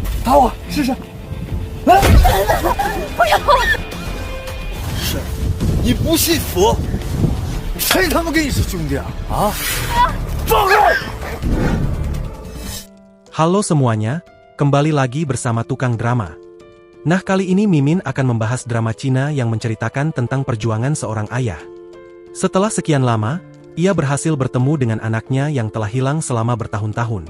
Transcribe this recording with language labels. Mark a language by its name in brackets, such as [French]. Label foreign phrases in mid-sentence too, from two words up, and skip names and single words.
[Chinese] 打我试试。不要！是，你不信佛，谁他妈跟你是兄弟啊？啊！放开！ [Indonesian] Halo semuanya, kembali lagi bersama Tukang Drama. Nah, kali ini Mimin akan membahas drama Cina yang menceritakan tentang perjuangan seorang ayah. Setelah sekian lama, ia berhasil bertemu dengan anaknya yang telah hilang selama bertahun-tahun.